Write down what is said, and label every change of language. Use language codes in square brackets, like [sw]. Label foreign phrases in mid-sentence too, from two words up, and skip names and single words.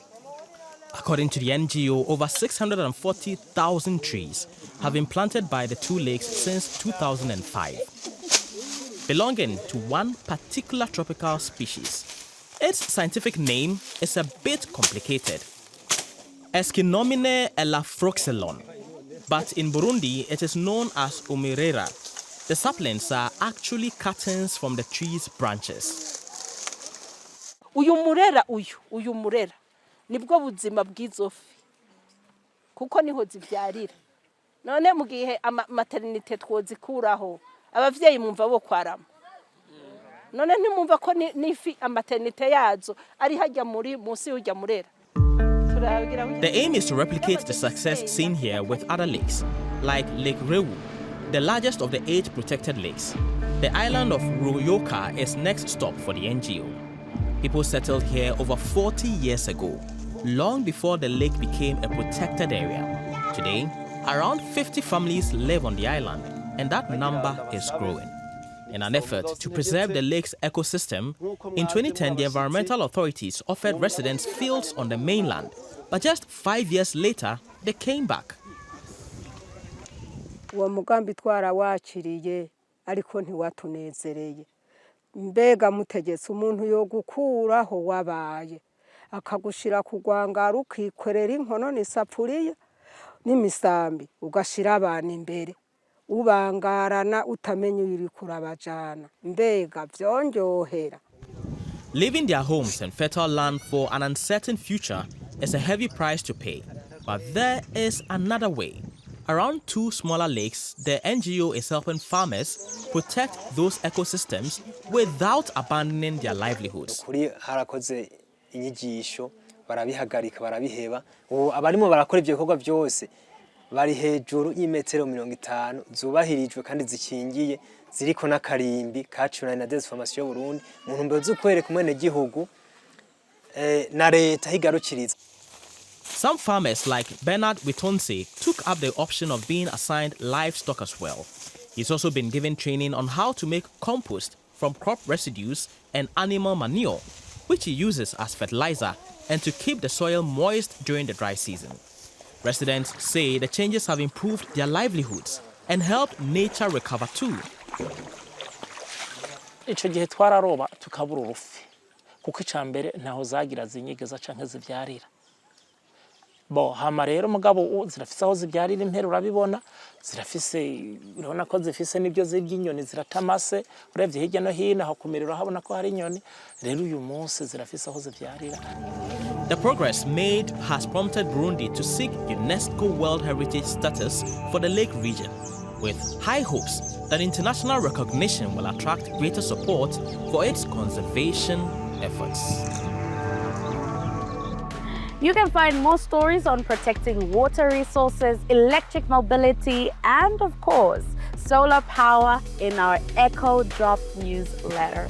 [en] According to the NGO, over 640,000 trees have been planted by the two lakes since 2005, belonging to one particular tropical species. Its scientific name is a bit complicated, Eschinomene elafroxylon, but in Burundi it is known as umirera. The saplings are actually cuttings from the tree's branches. [rn] Uyu murera nibwo buzima bw'izofi kuko niho zivyarira none mu gihe maternité twozikuraho abavyeyi mumva bo kwarama none ntimumva ko nifi maternité yazo ari hajya muri musi y'ujya murera. [en] The aim is to replicate the success seen here with other lakes, like Lake Rewu, the largest of the 8 protected lakes. The island of Ruyoka is next stop for the NGO. People settled here over 40 years ago, long before the lake became a protected area. Today, around 50 families live on the island, and that number is growing. In an effort to preserve the lake's ecosystem, in 2010 the environmental authorities offered residents fields on the mainland, but just 5 years later, they came back. [rn] Uwo mugambi twarawakiriye ariko ntiwatunezereye. Mbega mutegetse umuntu yo gukuraho wabaye akagushira kugwangara ukikwerera inkono n'isafuriya n'imisambi ugashira abantu imbere ubangarana utamenye uri kurabajana mbega vyonjohera. [en] Leaving their homes and fertile land for an uncertain future is a heavy price to pay, but there is another way. Around 2 smaller lakes, the NGO is helping farmers protect those ecosystems without abandoning their livelihoods. [rn] Harakoze inyigisho barabihagarika barabiheba abarimo barakora ibyo bikorwa byose bari hejuru y'imetero 50 zubahirijwe kandi zikingiye ziriko n'akarimbi kacurana na Deformation y'u Burundi mu ntumbero zo kwereka umene gihugu na leta higarukiriza. [en] Some farmers like Bernard Witonse took up the option of being assigned livestock as well. He's also been given training on how to make compost from crop residues and animal manure, which he uses as fertilizer and to keep the soil moist during the dry season. Residents say the changes have improved their livelihoods and helped nature recover too. [rn] Ico gihe twararoba tukabura urufi kuko icambere ntaho zagira zinyegeza canke zivyarira bo hama rero mugabo zirafise aho zibyarira impera urabibona zirafise urabona ko zifise nibyo z'iby'inyoni ziratamase urebye hirya no hino aho kumirira habona ko hari inyoni rero uyu munsi zirafise aho zibyarira. [en] The progress made has prompted Burundi to seek UNESCO World Heritage status for the lake region, with high hopes that international recognition will attract greater support for its conservation efforts. You can find more stories on protecting water resources, electric mobility, and of course, solar power in our Eco Drop newsletter.